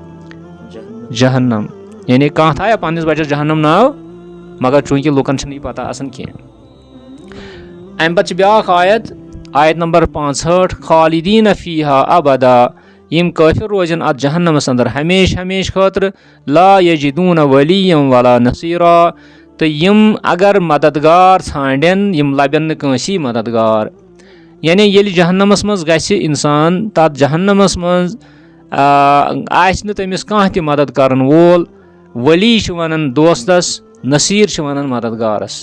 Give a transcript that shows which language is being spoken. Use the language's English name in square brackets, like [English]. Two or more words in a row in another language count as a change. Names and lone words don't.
[Kashmiri] جہنم. یعنی کانٛہہ تھایا پننِس بچس جہنم ناو، مگر چوٗنٛکہِ لُکن چھنہٕ یہِ پتہ آسان کینٛہہ. امہِ پتہٕ چھِ بیٛاکھ آیت، آیت نمبر 65 [Arabic] خالدین فیہا ابدا. [Kashmiri] یِم کٲفر روزن اتھ جہنمس اندر ہمیشہِ ہمیشہِ خٲطرٕ. [Arabic] لا یجدون ولیا ولا نصیرا. [Kashmiri] تہٕ یِم اگر مددگار ژھانڈن یِم لبن نہٕ کٲنٛسی مددگار. یعنی ییٚلہِ جہنمس منٛز گژھِ انسان، تتھ جہنمس منٛز آسہِ نہٕ تٔمِس کانٛہہ تہِ مدد کرن وول. ولی چھِ ونان دوستس، نصیٖر چھِ ونان مددگارس.